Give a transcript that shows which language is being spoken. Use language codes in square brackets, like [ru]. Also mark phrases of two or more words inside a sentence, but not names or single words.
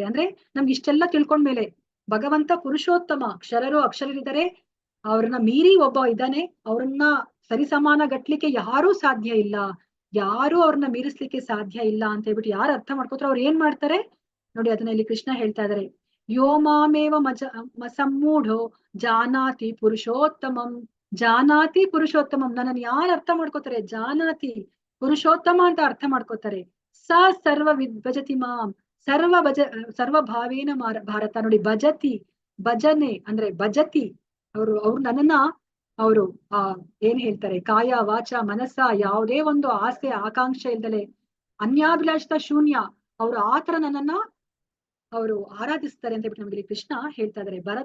[kn] ಅಂದ್ರೆ ನಮ್ಗೆ ಇಷ್ಟೆಲ್ಲ ತಿಳ್ಕೊಂಡ್ಮೇಲೆ ಭಗವಂತ ಪುರುಷೋತ್ತಮ, ಕ್ಷರರು ಅಕ್ಷರರಿದ್ದಾರೆ, ಅವ್ರನ್ನ ಮೀರಿ ಒಬ್ಬ ಇದ್ದಾನೆ, ಅವ್ರನ್ನ ಸರಿಸಮಾನ ಗಟ್ಲಿಕ್ಕೆ ಯಾರೂ ಸಾಧ್ಯ ಇಲ್ಲ, ಯಾರು ಅವ್ರನ್ನ ಮೀರಿಸ್ಲಿಕ್ಕೆ ಸಾಧ್ಯ ಇಲ್ಲ ಅಂತ ಹೇಳ್ಬಿಟ್ಟು ಯಾರು ಅರ್ಥ ಮಾಡ್ಕೋತಾರೋ ಅವ್ರು ಏನ್ ಮಾಡ್ತಾರೆ ನೋಡಿ. ಅದನ್ನ ಇಲ್ಲಿ ಕೃಷ್ಣ ಹೇಳ್ತಾ ಇದ್ದಾರೆ, [sa] ಯೋ ಮಾಮೇವ ಮಸಮ್ಮೂಢೋ ಜಾನಾತಿ ಪುರುಷೋತ್ತಮಂ. ಜಾನಾತಿ ಪುರುಷೋತ್ತಮಂ, [kn] ನನ್ನನ್ನು ಯಾರು ಅರ್ಥ ಮಾಡ್ಕೋತಾರೆ, [sa] ಜಾನಾತಿ ಪುರುಷೋತ್ತಮ [kn] ಅಂತ ಅರ್ಥ ಮಾಡ್ಕೋತಾರೆ. [sa] ಸ ಸರ್ವ ಭಜತಿ ಮಾಂ ಸರ್ವಭಾವೇನ ಭಾರತ. [kn] ನೋಡಿ, ಭಜನೆ ಅಂದ್ರೆ ಭಜತಿ, ಅವ್ರು ನನ್ನನ್ನ ಅವರು ಏನ್ ಹೇಳ್ತಾರೆ, [sa] ಕಾಯ ವಾಚ ಮನಸ್ಸ [kn] ಯಾವುದೇ ಒಂದು ಆಸೆ ಆಕಾಂಕ್ಷೆ ಇಲ್ದಲೆ [sa] ಅನ್ಯಾಭಿಲಾಷಿತ ಶೂನ್ಯ, [kn] ಅವರು ಆತರ ನನ್ನನ್ನ ಅವರು ಆರಾಧಿಸ್ತಾರೆ ಅಂತ ಹೇಳ್ಬಿಟ್ಟು ನಮ್ಗೆ ಕೃಷ್ಣ ಹೇಳ್ತಾ ಇದ್ದಾರೆ.